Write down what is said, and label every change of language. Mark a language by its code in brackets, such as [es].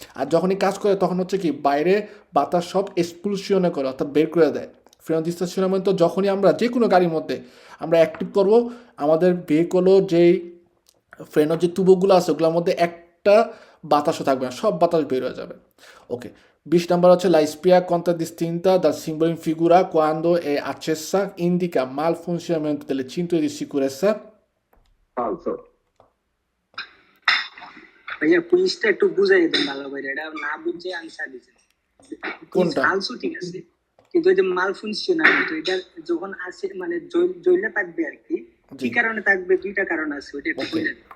[bn] আর যখনই কাজ করে তখন হচ্ছে কি বাইরে বাতাস সব এক্সপুলশনে করে, অর্থাৎ বের করে দেয়। ফ্রেনো দি স্টাশনামেন্টো যখনই আমরা যে কোনো গাড়ির মধ্যে আমরা অ্যাক্টিভ করব, আমাদের ভেহিকুলও যেই ফ্রেনোর যে তুবোগুলো আছে ওগুলোর মধ্যে একটা বাতাসও থাকবে না, সব বাতাস বের হয়ে যাবে। ওকে, 20 নম্বর হচ্ছে [it] la spia contraddistinta dal simbolo in figura quando è accesa indica malfunzionamento delle cinture di sicurezza. [bn] ফালসো। ভাইয়া কুইজটা একটু বুঝাই দেন ভালো করে, এটা না বুঝে আনসার দিচ্ছেন। কুইজ কোনটা? ফালসু ঠিক আছে, কিন্তু ওই যে মাল ফুনকশনাল, তো এটা যখন আসে মানে জইলে থাকবে আর কি, কি কারণে থাকবে, দুইটা কারণ আছে, ওইটা একটু ওকে, বলে দেন।